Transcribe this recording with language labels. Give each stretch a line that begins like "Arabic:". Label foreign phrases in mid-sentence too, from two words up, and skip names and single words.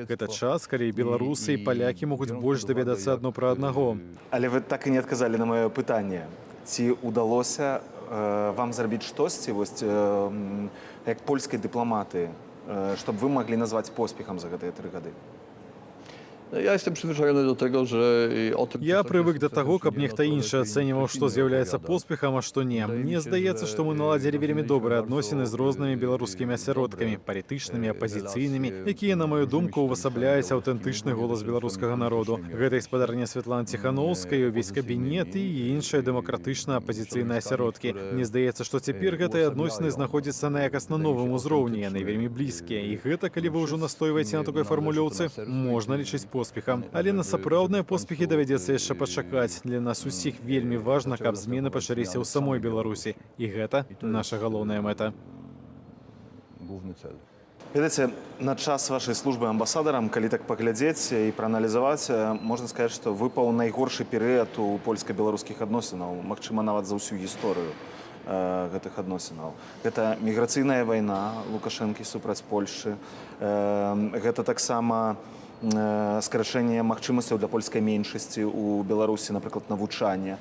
Belarusian: Гэта час, калі беларусы і палякі могуць больш даведацца адно пра аднаго. Але вы так і не адказалі на маё пытанне. Ці удалося вам зрабіць штосьці, вось, як польскай дыпламаты, щоб вы маглі назваць поспехам за гэтыя 3 гады?
Polish: Ja jestem przyzwyczajony do tego, że o tym...
Belarusian: Я прывык да таго, каб нехта іншы ацэньваў, што з'яўляецца поспехам, а што не. Мне здаецца, што мы наладзілі вельмі добрыя адносіны з рознымі беларускімі асяродкамі, палітычнымі, апазіцыйнымі, якія, на маю думку, увасабляюць аўтэнтычны голас беларускага народу. Гэта гаспадарня Святлана Ціханаўская, увесь кабінет і іншыя дэмакратычна апазіцыйныя асяродкі. Мне здаецца, што цяпер гэтыя адносіны знаходзяцца на якасна новым узроўні, яны вельмі блізкія. І гэта, калі вы ўжо настойваеце на такой фармулёўцы, можна лічыць поспехам. Але на сапраўдныя поспехі давядзецца яшчэ пачакаць. Для нас усіх вельмі важна, каб змены пачаліся ў самой Беларусі. І гэта наша галоўная мэта.
Polish: Główny cel.
Belarusian: Ведаеце, на час вашай службы амбасадарам, калі так паглядзець і прааналізаваць, можна сказаць, што выпаў найгоршы перыяд у польска-беларускіх адносінаў, магчыма, нават за ўсю гісторыю гэтых адносінаў. Гэта міграцыйная вайна Лукашэнкі супраць Польшчы, гэта таксама скарачэнне магчымасцяў для польскай меншасці ў Беларусі, напрыклад, навучання.